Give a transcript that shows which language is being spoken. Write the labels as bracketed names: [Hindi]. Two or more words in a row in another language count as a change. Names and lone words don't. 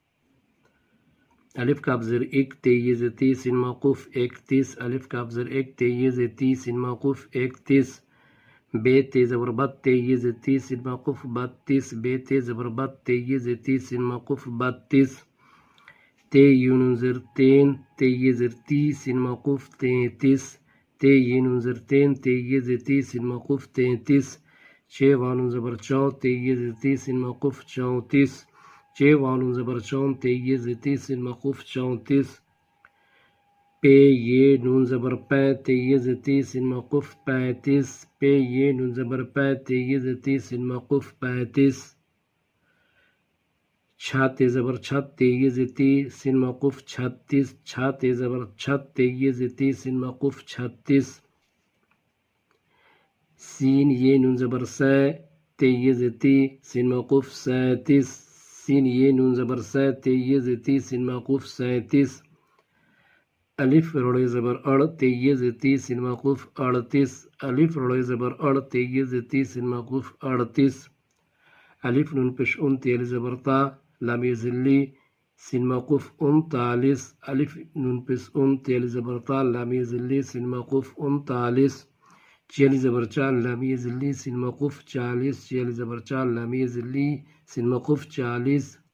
[Urdu] الف کاف زر ایک تے یہ زر تی سین موقوف اکتیس، الف کاف زر ایک تے یہ زر تی سین موقوف اکتیس، بے تے زبر بت تے یہ زر تی سین موقوف بتیس، بے تے زبر بت تے یہ زر تی سین موقوف بتیس، تے یون زر تین تے یہ زر تی سین موقوف تینتیس، تے یون زر تین تے یہ زر تی سین موقوف تینتیس، چھ وانون زبر چو تے یہ زر تی سین موقوف چونتیس، چھ وانون زبر چون تے یہ زر تی سین موقوف چونتیس، پے یہ نون زبر پے تے یہ زر تی سین موقوف پینتیس، پے یہ نون زبر پے تے یہ زر تی سین موقوف پینتیس، چھا تے زبر چھت تے یہ زتی سین موقوف چھتیس چھا تے زبر چھت تے یہ زتی سین موقوف چھتیس سین یہ نون زبر سا تے یہ زتی سین موقوف سینتیس سین یہ نون زبر سا تے یہ زتی سین موقوف سینتیس الف روڑے زبر اڑ تے یہ زتی سین موقوف اڑتیس الف روڑے زبر اڑ تے یہ زتی سین موقوف اڑتیس الف نون پیش ان تیل زبر تا لام ذلی سین موقوف انتالیس الف نون پیش ان تیل زبر تا لام ذلی سین موقوف انتالیس چیل زبر چال لام ذلی سین موقوف چالیس چیل زبر چال لام ذلی سین موقوف چالیس